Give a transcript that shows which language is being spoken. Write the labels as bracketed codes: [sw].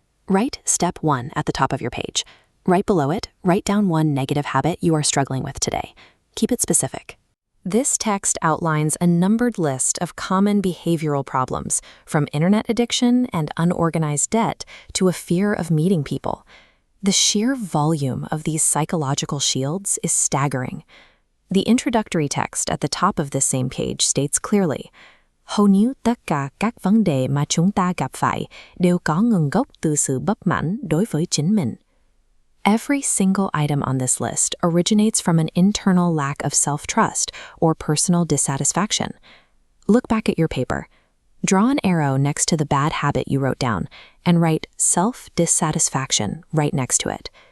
[en] Write step 1 at the top of your page. Right below it, write down one negative habit you are struggling with today. Keep it specific. This text outlines a numbered list of common behavioral problems, from internet addiction and unorganized debt to a fear of meeting people. The sheer volume of these psychological shields is staggering. The introductory text at the top of this same page states clearly, [vi] hầu như tất cả các vấn đề mà chúng ta gặp phải đều có nguồn gốc từ sự bất mãn đối với chính mình. [en] Every single item on this list originates from an internal lack of self-trust or personal dissatisfaction. Look back at your paper. Draw an arrow next to the bad habit you wrote down and write self-dissatisfaction right next to it.